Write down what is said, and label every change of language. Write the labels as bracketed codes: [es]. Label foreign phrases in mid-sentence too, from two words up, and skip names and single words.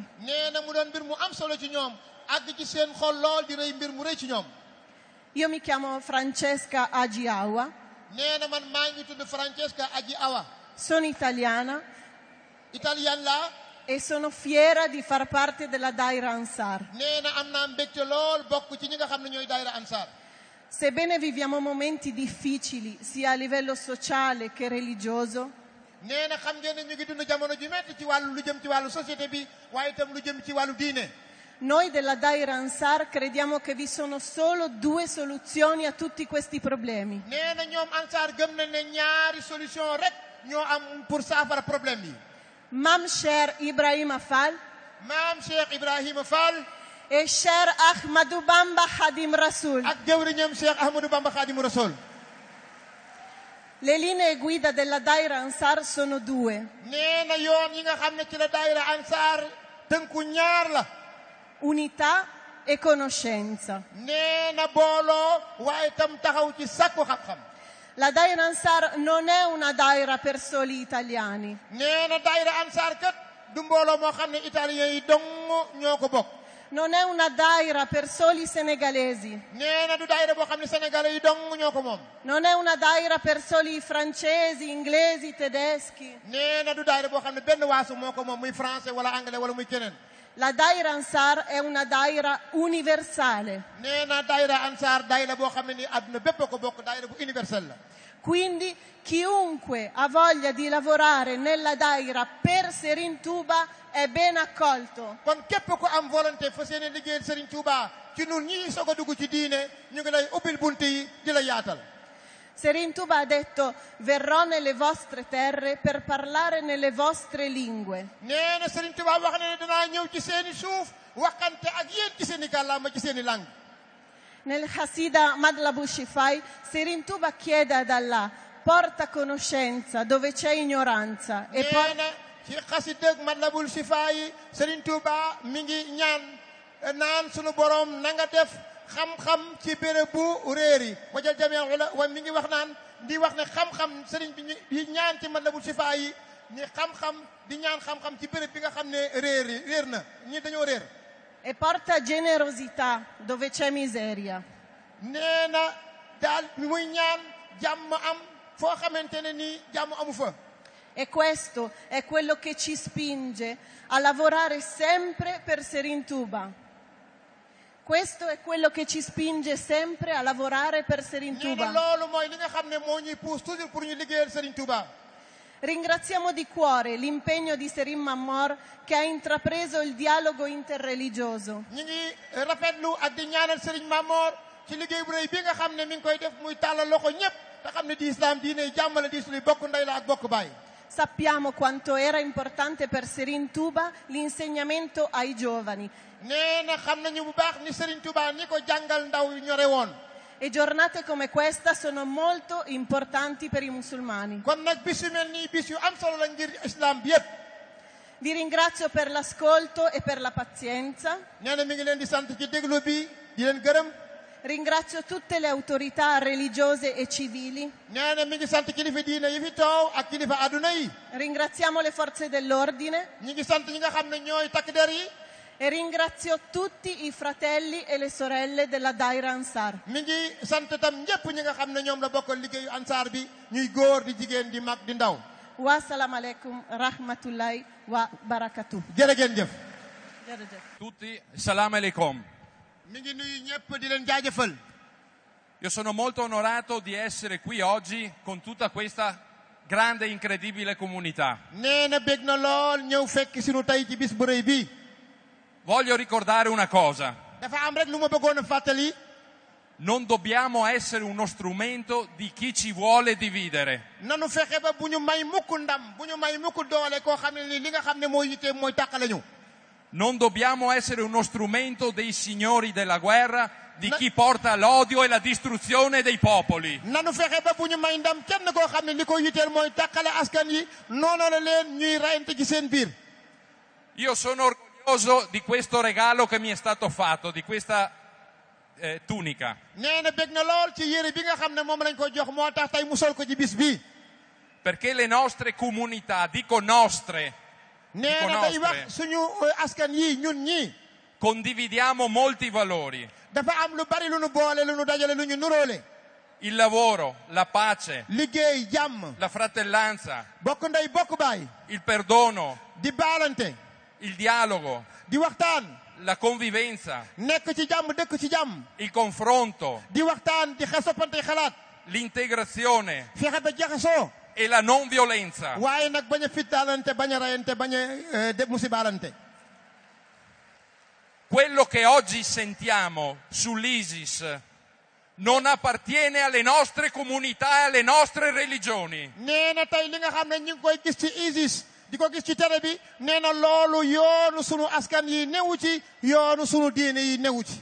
[wo] nee na mu doon mbir mu am solo ci ñoom àgg ci seen xol lool di rëy mbir mu rëy ci ñoom. [it] Io mi chiamo Francesca Agi Awa. [wo] nee na man maa ngi tudd Francesca Agi Awa. [it] Sono italiana. [wo] Italien la. [it] E sono fiera di far parte della Daira Ansar. [wo] nee na am naa mbégte lool bokk ci ñi nga xam ne ñooy Daira Ansar. [it] Sebbene viviamo momenti difficili sia a livello sociale che religioso, [wo] nee na xam ngeen ne ñu ngi dund jamono ju metti ci wàllu lu jëm ci wàllu société bi waaye itam lu jëm ci wàllu diine. [it] noi della Daira Ansar crediamo che vi sono solo 2 soluzioni a tutti questi problemi. [wo] nee na ñoom Ansar gëm nañ ne ñaari solution rek ñoo am pour saafara problème yi. [it] Mam Cheikh Ibrahima Fall. [wo] Maam Cheikh Ibrahima Fall. [it] E Cheikh Ahmadou Bamba Khadim Rasoul. [wo] ak jëwriñam Cheikh Ahmadou Bamba Khadim Rasoul. [it] Le linee guida della Daira Ansar sono 2. [wo] nee na yoon yi nga xam ne ci la Daira Ansar tënku ñaar la. [it] Unità e conoscenza. [wo] nee na booloo waaye tam taxaw ci sàkku xam-xam. [it] La Daira Ansar non è una daira per soli italiani. [wo] nee na daayira Ansar kat du mbooloo moo xam ne italien yi dong ñoo ko bokk. [it] Non è una daira per soli senegalesi. [wo] nee na du daayira boo xam ne sénégalais yi dong ñoo ko moom. [it] Non è una daira per soli francesi, inglesi, tedeschi. [wo] nee na du daayira boo xam ne benn waasu moo ko moom muy français wala anglais wala muy keneen. [it] La Daira Ansar è una daira universale. [wo] nee na daayira Ansar daayira boo xam ne ni àdduna bépp ko bokk daayira bu universel la. [it] Quindi chiunque ha voglia di lavorare nella daira per Serigne Touba è ben accolto. [wo] kon képp ku am volonté fa seen liggéeyal Serigne Touba ci ñun ñii soog a dugg ci diine ñu ngi lay ubbil bunt yi di la yaatal. [it] Serigne Touba ha detto: verrò nelle vostre terre per parlare nelle vostre lingue. [wo] nee na Serigne Touba wax na ne danaa ñëw ci seeni suuf waxante ak yéen ci seeni kàllaama ci seeni langue. [it] Nel Hassida Madlabu Shifai, Serigne Touba chiede ad Allah: porta conoscenza dove c'è ignoranza. E [wo] nee na ci xasida Madlabul Shifaa yi Serigne Touba mi ngi ñaan naan sunu borom na nga def xam-xam ci béréb bu réer yi wajal jamee wa mi ngi wax naan di wax ne xam-xam Serigne bi di ñaan ci Madlabul Shifaa yi ni xam-xam di ñaan xam-xam ci béréb bi nga xam ne réer na ñi dañoo réer. [it] E porta generosità dove c'è miseria. [wo] nee na daal muy ñaan jàmm am foo xamante ne nii jàmm amu fa. [it] E questo è quello che ci spinge a lavorare sempre per Serigne Touba. Questo è quello che ci spinge sempre a lavorare per Serigne [wo] nee na [it] Touba. [wo] loolu mooy li nga xam ne moo ñuy [fr] pousse toujours pour [wo] ñu liggéeyal Serigne Touba. [it] Ringraziamo di cuore l'impegno di Serigne Mamor che ha intrapreso il dialogo interreligioso. [wo] ñu ngi rafetlu ak di ñaanal Serigne Mamor ci liggéey bu rëy bi nga xam ne mi ngi koy def muy tàllal loxo ñëpp te xam ne di islam diine jàmm la di suñu bokk ndey la ak bokk baay. [it] Sappiamo quanto era importante per Serigne Touba l'insegnamento ai giovani. [wo] nee na xam nañu bu baax ni Serigne Touba ni ko jàngal ndaw ñore woon. [it] E giornate come questa sono molto importanti per i musulmani. [wo] kon nag bis yu mel nii bis yu am solo la ngir islam bi yëpp. [it] Vi ringrazio per l'ascolto e per la pazienza. [wo] nee na mi ngi leen di sant ci déglu bi di leen gërëm. [it] Ringrazio tutte le autorità religiose e civili. [wo] nee na mi ngi sant kilifa diine yi fi toow ak kilifa adduna yi. [it] Ringraziamo le forze dell'ordine. [wo] ñi ngi sant ñi nga xam ne ñooy takk der yi. [it] E ringrazio tutti i fratelli e le sorelle della Daira Ansar. [wo] mi ngi sant tam ñëpp ñi nga xam ne ñoom la bokkal liggéeyu Ansar bi ñuy góor di jigéen di mag di ndaw. [ar] Wa salaam alaikum rahmatullahi wa barakatuh. [wo] jërëjëf. [it] Tutti, [ar] salam alaikum. [wo] mi ngi nuyu ñëpp di leen jaajëfal. [it] Io sono molto onorato di essere qui oggi con tutta questa grande e incredibile comunità. [wo] nee na bég na lool ñëw fekk sinu tey ci bis bu rëy bi. [it] Voglio ricordare una cosa. [wo] dafa am rek lu ma bëggoon a fàttali. [it] Non dobbiamo essere uno strumento di chi ci vuole dividere. [wo] nanu fexe ba bu ñu may mukk ndam bu ñu may mukk doole koo xam ne ni li nga xam ne mooy yitte mooy tàqale ñu. [it] Non dobbiamo essere uno strumento dei signori della guerra, di chi porta l'odio e la distruzione dei popoli. [wo] nanu fexe ba bu ñu may ndam kenn koo xam ne li ko yitteel mooy tàqale askan yi noonu la leen ñuy rayante ci seen biir. [it] Io sono orgoglioso di questo regalo che mi è stato fatto, di questa tunica. [wo] nee na bég na lool ci yére bi nga xam ne moom lañ ko jox moo tax tey mu sol ko ci bis bi. [it] Perché le nostre comunità, dico nostre, [wo] nee na day wax suñu askan yi ñun ñii. [it] condividiamo molti valori. [wo] dafa am lu bari lu nu boole lu nu dajale lu ñu nuróole. [it] Il lavoro, la pace, [wo] liggéey jàmm, [it] la fratellanza, [wo] bokk ndey bokk baay, [it] il perdono, [wo] di baalante, [it] il dialogo, [wo] di waxtaan, [it] la convivenza, [wo] nekk ci jàmm dëkk ci jàmm, [it] il confronto, [wo] di waxtaan di soppante xalaat, [it] l'integrazione [wo] fexe ba jaxasoo, [it] e la non violenza. [wo] waaye nag bañ a fittaalante bañ a rayante bañ a musibaalante. [it] Quello che oggi sentiamo sull'ISIS non appartiene alle nostre comunità e alle nostre religioni. [wo] nee na tey li nga xam ne ñu ngi koy gis ci ISIS di ko gis ci télé bi nee na loolu yoonu sunu askan yi newu ci yoonu sunu diine yi newu ci.